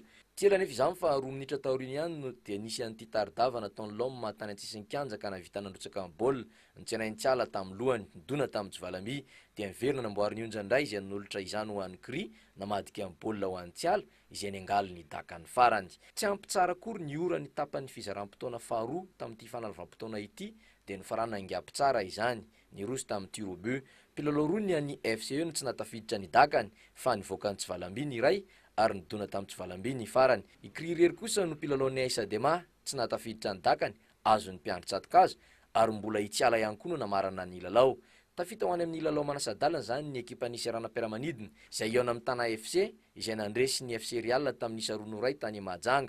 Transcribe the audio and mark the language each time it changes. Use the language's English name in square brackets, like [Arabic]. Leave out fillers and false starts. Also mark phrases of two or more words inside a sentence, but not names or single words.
[Malagasy] Tiela nefa izany fa 2 minitra taoriany ihany no dia nisy an'ity taridava nataon'ny Lom tany antsisin'ny kianja ka navita nandrotsaka ny baolina nitsenaintsiala tamin'ny lohany nidona tamin'ny Tsivalamby dia miverina namboariny onja indray izay nolotra izany ho an'ny Cri namadika ny baolina ho an'ny Tsiala izay nengaly ny dakany farany. Tsy ampy tsara akory ny ora ny tapan'ny fizaram-potoana faharoa tamin'ity fanalavam-potoana ity dia nofarana angapy tsara izany ny roso tamin'ny [French] tir au but. [Malagasy] Mpilalao roa ny an'ny FCE no tsy natafiditra ny dakany fa nivoaka ny Tsivalamby ny iray ary nidona tamin'ny Tsivalamby ny farany. I Cri irery kosa no mpilalao ny Aïssa Dema tsy natafiditra ny dakany azony mpiandry tsatokazo ary mbola itsiala ihany koa no namarana ny lalao. Tafita ho any amin'ny lalao manasadalana zany ny ekipa ny Serana-Piaramanidina izay eo amin'ny tana FC izay nandresy ny FC Real tamin'ny isa 2-0 tany Mahajanga.